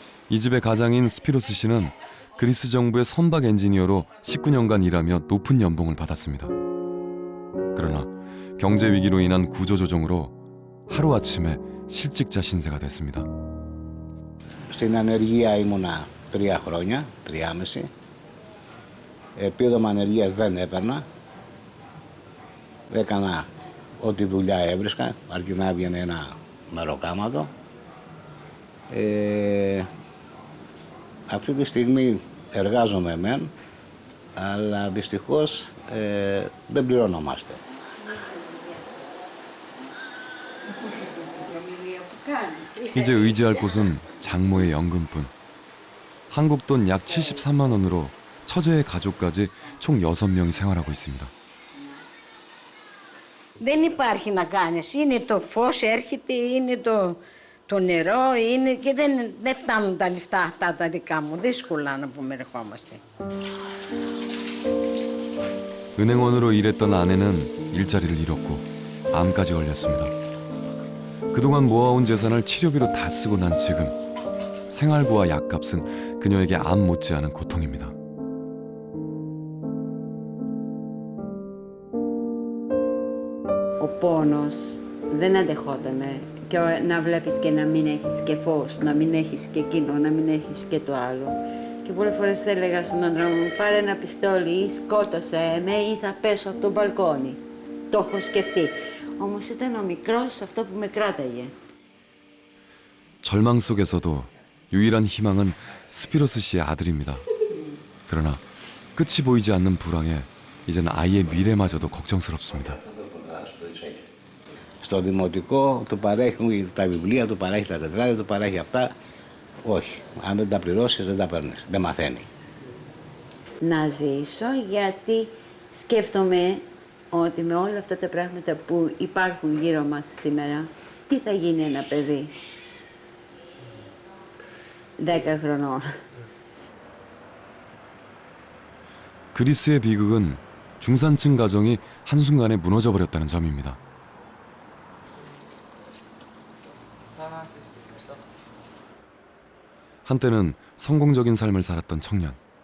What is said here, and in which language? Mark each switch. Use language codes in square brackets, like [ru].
[ko] 이 집의 가장인 스피로스 씨는 그리스 정부의 선박 엔지니어로 19년간 일하며 높은 연봉을 받았습니다. 그러나 경제 위기로 인한 구조조정으로 하루아침에 실직자 신세가 됐습니다. [el] Στην ανεργία ήμουνα 3 χρόνια, 3,5. Επίδομα ανεργίας δεν έπαιρνα. Έκανα ό,τι δουλειά έβρισκα, αρκεί να έβγαινε ένα μεροκάματο. Αυτή τη στιγμή εργάζομαι μεν, αλλά δυστυχώς δεν πληρωνόμαστε. [ko] 이제 의지할 곳은 장모의 연금뿐. 한국 돈 약 73만 원으로 처제의 가족까지 총 6명이 생활하고 있습니다. [el] Δεν υπάρχει να κάνεις. Είναι το φως έρχεται, είναι το νερό, είναι και δεν φτάνουν τα λεφτά αυτά τα δικά μου. Δύσκολα να πούμε ερχόμαστε. [ko] 은행원으로 일했던 아내는 일자리를 잃었고 암까지 걸렸습니다. 그동안 모아온 재산을 치료비로 다 쓰고 난 지금 생활비와 약값은 그녀에게 암 못지않은 고통입니다. [el] Ο πόνος δεν αντεχότανε και να βλέπεις και να μην έχεις και φως, να μην έχεις και εκείνο, να μην έχεις και το άλλο. Και πολλές φορές θα έλεγα στον άντρα μου, πάρε ένα πιστόλι, σκότωσε με ή θα πέσω από το μπαλκόνι. Το έχω σκεφτεί. Όμως ήταν ο μικρός αυτό που με κράταγε. [ko] 절망 속에서도 유일한 희망은 스피로스 씨의 아들입니다. 그러나 끝이 보이지 않는 불황에 이젠 아이의 미래마저도 걱정스럽습니다. [el] Στο δημοτικό του παρέχουν τα βιβλία, του παρέχει τα τετράδια, του παρέχει αυτά. Όχι, αν δεν τα πληρώσεις δεν τα παίρνεις, δεν μαθαίνει. Να ζήσω γιατί σκέφτομαι ότι με όλα αυτά τα πράγματα που υπάρχουν γύρω μας σήμερα, τι θα γίνει ένα παιδί 10 χρονών. [ko] 그리스의 비극은 중산층 가정이 한순간에 무너져버렸다는 점입니다. 한때는 성공적인 삶을 살았던 청년.